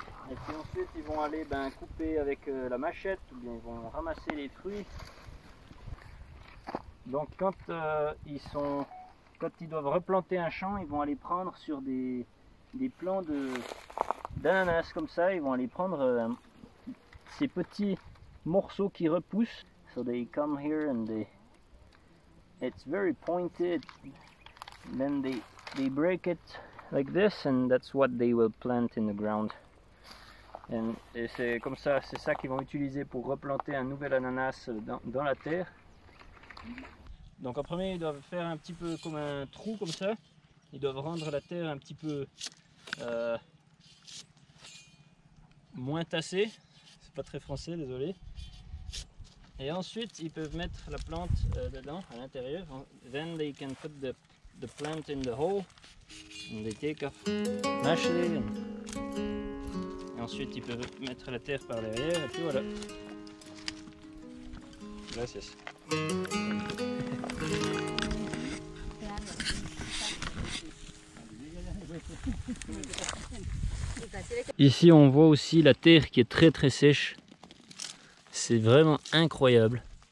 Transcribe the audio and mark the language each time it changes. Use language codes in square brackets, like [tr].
[fr] Et puis ensuite ils vont aller couper avec la machette ou bien ils vont ramasser les fruits. Donc quand ils doivent replanter un champ, ils vont aller prendre sur des plants d'ananas comme ça, ils vont aller prendre ces petits morceaux qui repoussent. [en] So they come here and it's very pointed. And then they break it like this and that's what they will plant in the ground. [fr] Et c'est comme ça, c'est ça qu'ils vont utiliser pour replanter un nouvel ananas dans la terre. Donc en premier ils doivent faire un petit peu comme un trou comme ça. Ils doivent rendre la terre un petit peu moins tassée. C'est pas très français, désolé. Et ensuite ils peuvent mettre la plante dedans, à l'intérieur. Then they can put the plant in the hole. And they take off, mash it. Et ensuite ils peuvent mettre la terre par derrière et puis voilà. [es] Gracias. [fr] Ici on voit aussi la terre qui est très sèche. C'est vraiment incroyable.